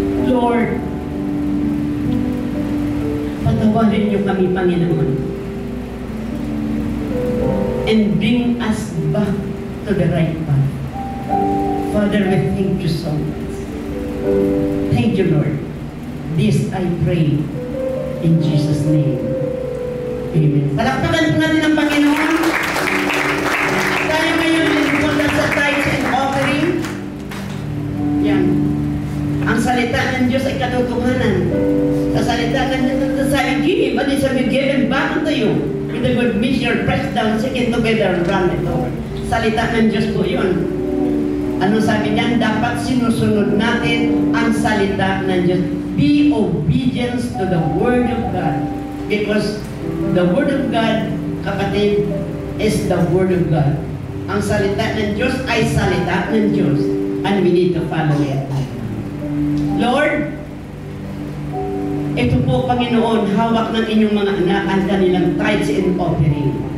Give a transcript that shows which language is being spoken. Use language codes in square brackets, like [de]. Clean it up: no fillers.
[en] Lord, [tl] patawarin niyo kami, [en] Panginoon, and bring us back to the right path. Father, we thank you so much. Thank you, Lord. This I pray in Jesus' name. Amen. [tl] Palakpakan po natin ang Panginoon. Tayo ngayon nagpunta sa tithes and offering. Yan. Ang salita ng Diyos ay katotohanan. Sa salita ng Diyos, sabi, [en] give, but it shall be given back unto you. With a good measure, pressed down, shaken together, and run it over. [tl] Salita ng Diyos po yun. Ano sabi niyan? Dapat sinusunod natin ang salita ng Diyos. [en] Be obedient to the Word of God. Because the Word of God, kapatid, is the Word of God. [tl] Ang salita ng Diyos ay salita ng Diyos. [en] And we need to follow it. [tl] Lord, ito po, Panginoon, hawak ng inyong mga anak ang kanilang tithes and offering.